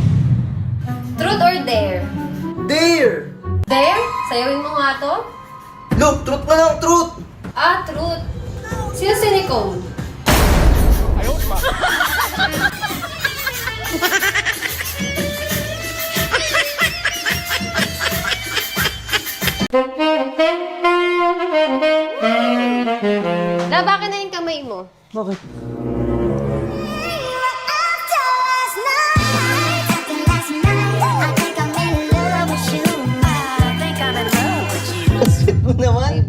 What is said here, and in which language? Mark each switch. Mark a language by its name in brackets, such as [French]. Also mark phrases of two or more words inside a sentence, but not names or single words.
[English] Truth or dare? Dare! Dare? [Filipino] Sayawin mo nga to? Look, truth na lang, truth! Ah, truth. Sino si Nicole? [Chinese] 哎呦我的妈！ [Filipino] Labakin na yung kamay mo. Bakit? Sweet mo naman.